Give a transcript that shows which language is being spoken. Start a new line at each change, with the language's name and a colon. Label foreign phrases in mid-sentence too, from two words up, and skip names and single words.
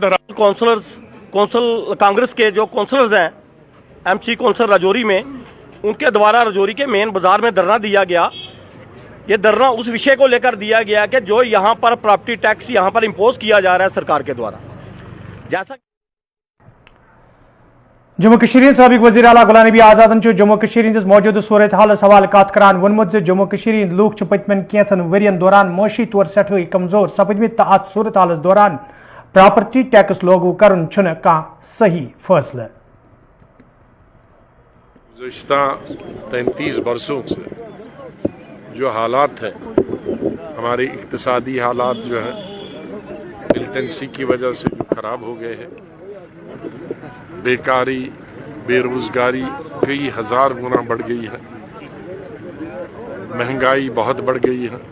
Hindi: काउंसिल कांग्रेस के जो काउंसलर्स हैं MC काउंसिल राजौरी में, उनके द्वारा राजौरी के मेन बाजार में धरना दिया गया। ये धरना उस विषय को लेकर दिया गया कि जो यहाँ पर प्रॉपर्टी टैक्स यहाँ पर इम्पोज किया जा रहा है सरकार के द्वारा। जैसा
Kashmiri: जम्मू कश्मीर साबिक वज़ीर आला गुलाम नबी आज़ादन जम्मू कश्मीर हंदिस मौजूदा सूरत हालस हवाले कत करान वोनमुत जम्मू कश्मीर लूख पतमन कैंसन वरियन दौरान माशी तौर सठई कमजोर सपदमित तो अत सूरत हालस दौरान प्रॉपर्टी टैक्स लागू करन छुन कां सही फैसला।
Hindi: गुज़िश्ता 33 बरसों से जो हालात हैं, हमारे इक्तिसादी हालात जो हैं मिलिटेंसी की वजह से जो खराब हो गए हैं, बेकारी बेरोजगारी कई हज़ार गुना बढ़ गई है, महंगाई बहुत बढ़ गई है।